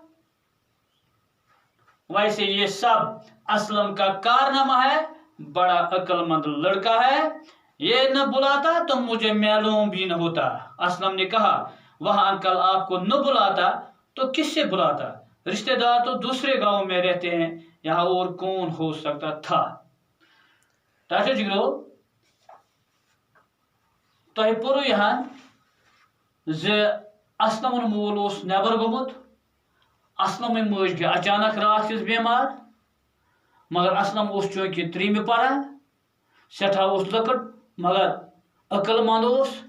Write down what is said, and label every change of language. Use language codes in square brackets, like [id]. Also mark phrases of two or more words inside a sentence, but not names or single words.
[ur] ویسے یہ سب اسلم کا کارنامہ ہے، بڑا عقل مند لڑکا ہے، یہ نہ بلاتا تو مجھے معلوم بھی نہ ہوتا۔ اسلم نے کہا وہاں انکل آپ کو نہ بلاتا تو کس سے بلاتا؟ رشتہ دار تو دوسرے گاؤں میں رہتے ہیں، یہاں اور کون ہو سکتا تھا؟ [ks] ٹاٹو جگرو، تۄہہِ پوٚرُو یہاں زِ اسلمن مول اوس نیبر گوٚمُت، اسلمٕنۍ مٲج گٔے اچانک رات کِس بیمار، مگر اسلم اوس چونکہ 3مہِ پران، سٮ۪ٹھاہ اوس لۄکُٹ مگر عقل مند اوس۔